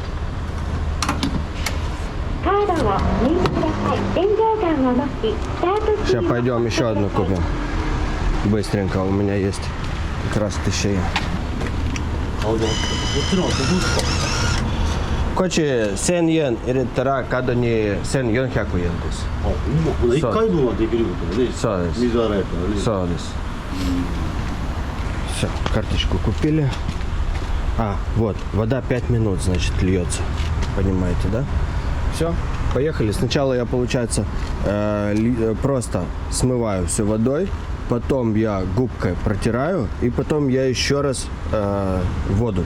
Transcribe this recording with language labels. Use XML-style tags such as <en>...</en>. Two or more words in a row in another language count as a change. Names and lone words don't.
<ru>Сейчас пойдем еще одну купим. Быстренько, у меня есть как раз 1000 йен.</ru> <ja>Кочи 1000 йен 入れたら カードに1400円です。あ、ほんま、1回分はできることね。そうです。水洗いからね。そうです。</ja> <ru>Все, карточку купили. Вот, вода 5 минут, значит, льется. Понимаете, да? Все, поехали. Сначала я, получается, просто смываю все водой. Потом я губкой протираю, и потом я еще раз воду.</ru>